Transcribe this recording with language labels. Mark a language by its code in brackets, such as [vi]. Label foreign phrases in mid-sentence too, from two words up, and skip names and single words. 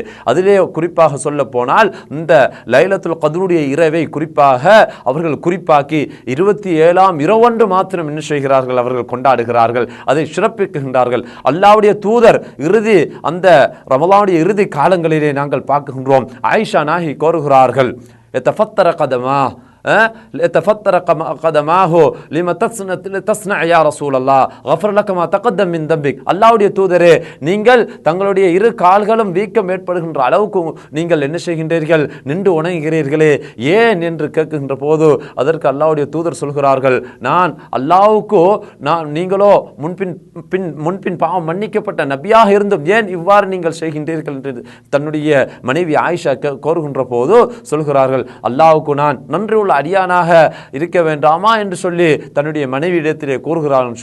[ta] அதிலே குறிப்பாக சொல்ல போனால் இந்த லைலத்துல் கத்ருடைய இரவை குறிப்பாக அவர்கள் குறிப்பாக்கி 27ஆம் இரவு ஒன்று மாத்திரம் என்ன செய்கிறார்கள், அவர்கள் கொண்டாடுகிறார்கள், அதை சிறப்பிக்கின்றார்கள். அல்லாஹ்வுடைய தூதர் அந்த ரமலானுடைய இறுதி காலங்களிலே நாங்கள் பார்க்கின்றோம், ஆயிஷா நாயகி கோருகிறார்கள், [ar] تفطر قدما يتفطر قدماه لما تصنع يا رسول الله غفر لك ما تقدم من ذنبك. [ta] அல்லாஹ்வுடைய தூதரே, நீங்கள் தங்களுடைய இரு கால்களும் வீக்கம் ஏற்படுகின்ற அளவுக்கு நீங்கள் என்ன செய்கின்றீர்கள், நின்று உணங்குகிறீர்களே, ஏன் என்று கேட்கின்ற போது அதற்கு அல்லாஹ்வுடைய தூதர் சொல்கிறார்கள், நான் அல்லாஹ்வுக்கு நீங்களோ முன்பின் பாவம் மன்னிக்கப்பட்ட நபியாக இருந்தும் ஏன் இவ்வாறு நீங்கள் செய்கின்றீர்கள் என்று தன்னுடைய மனைவி ஆயிஷா கோருகின்ற போது சொல்கிறார்கள், அல்லாஹ்வுக்கு நான் நன்றி உள்ள அடியானாக இருக்க வேண்டாமா என்று சொல்லி தன்னுடைய மனைவியிடத்திலே கூறுகிறார்கள்.